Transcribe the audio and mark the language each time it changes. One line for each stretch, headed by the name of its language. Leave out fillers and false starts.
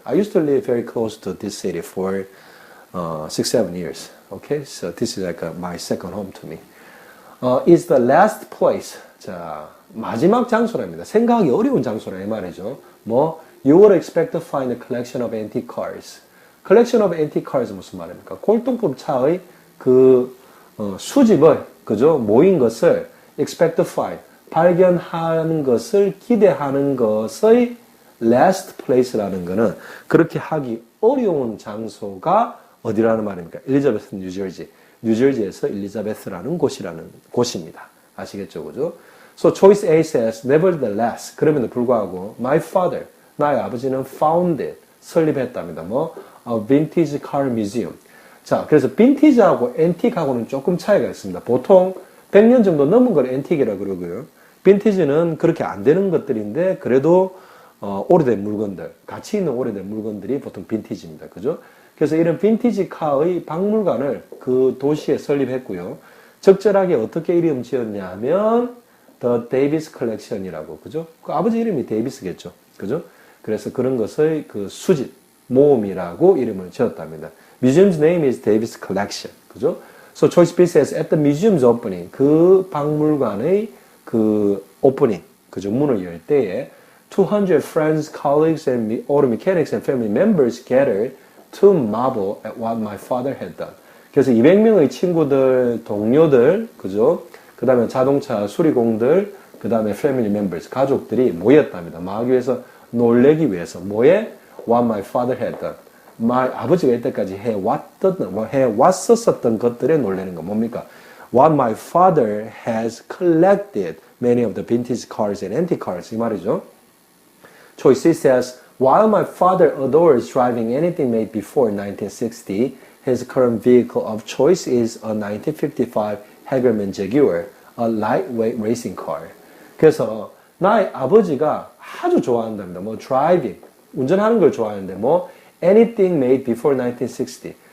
English: I used to live very close to this city for 6-7 years. Okay, so this is like my second home to me. Is the last place.
Korean: 자, 마지막 장소랍니다. 생각하기 어려운 장소라 이 말이죠.
English: You would expect to find a collection of antique cars. Collection of antique cars
Korean: 무슨 말입니까? 골동품 차의 그 수집을 그죠? 모인 것을
English: expect to find.
Korean: 발견하는 것을 기대하는 것의
English: last place
Korean: 라는 것은 그렇게 하기 어려운 장소가 어디라는 말입니까? 엘리자베스, 뉴저지. 뉴저지에서 엘리자베스라는 곳입니다. 아시겠죠? 그죠?
English: So choice A says, nevertheless,
Korean: 그럼에도 불구하고,
English: my father,
Korean: 나의 아버지는
English: founded,
Korean: 설립했답니다.
English: a vintage car museum.
Korean: 자, 그래서 빈티지하고 앤틱하고는 조금 차이가 있습니다. 보통 100년 정도 넘은 걸 앤틱이라고 그러고요. 빈티지는 그렇게 안 되는 것들인데 그래도 오래된 물건들, 가치 있는 오래된 물건들이 보통 빈티지입니다. 그죠? 그래서 이런 빈티지 카의 박물관을 그 도시에 설립했고요. 적절하게 어떻게 이름 지었냐 하면 The Davis Collection이라고, 그죠? 그 아버지 이름이 데이비스겠죠. 그죠? 그래서 그런 것의 그 수집, 모음이라고 이름을 지었답니다.
English: Museum's name is Davis Collection.
Korean: 그죠?
English: So choice B says, at the museum's opening,
Korean: 그 박물관의 그 오프닝, 그죠? 문을 열 때에
English: 200 friends, colleagues, and auto mechanics and family members gathered to marvel at what my father had done.
Korean: 그래서 200명의 친구들, 동료들, 그죠? 그 다음에 자동차 수리공들, 그 다음에
English: family members,
Korean: 가족들이 모였답니다. 뭐 하기 위해서, 놀래기 위해서. 뭐에?
English: What my father had done.
Korean: 아버지가 이때까지 해왔었던 것들에 놀라는 거. 뭡니까?
English: What my father has collected many of the vintage cars and antique cars.
Korean: 이 말이죠.
English: Choice C says, while my father adores driving anything made before 1960, his current vehicle of choice is a 1955 Hagerman Jaguar, a lightweight racing car.
Korean: 그래서 나의 아버지가 아주 좋아한답니다.
English: driving,
Korean: 운전하는 걸 좋아하는데
English: anything made before 1960.